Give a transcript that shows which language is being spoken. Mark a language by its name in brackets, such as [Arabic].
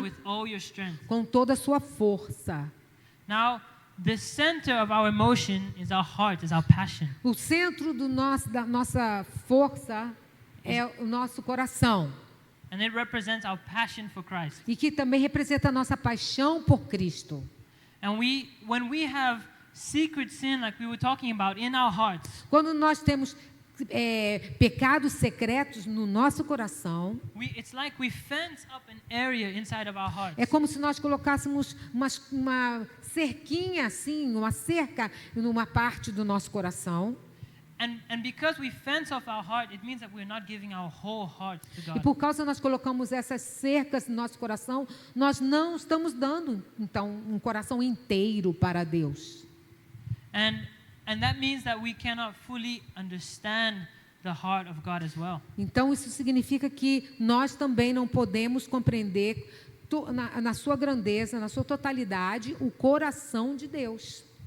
[English] and with all your strength. [Portuguese] com toda a sua força. [English] Now, the center of our emotion is our heart, is our passion. [Portuguese] O centro da nossa força é o nosso coração. [English] And it represents our passion for Christ. [Portuguese] E que também representa a nossa paixão por Cristo. [English] And when we have secret sin, like we were talking about, in our hearts, [Portuguese] quando nós temos pecados secretos no nosso coração, [English] it's like we fence up an area inside of our hearts. [Portuguese] É como se nós colocássemos uma cerquinha assim, uma cerca numa parte do nosso coração. [English] And because we fence off our heart, it means that we're not giving our whole heart to God. [Portuguese] E por causa nós colocamos essas cercas no nosso coração, nós não estamos dando então um coração inteiro para Deus. [English] And that means that we cannot fully understand the heart of God as well. [Portuguese] Então isso significa que nós também não podemos compreender na sua grandeza, na sua totalidade, o coração de Deus.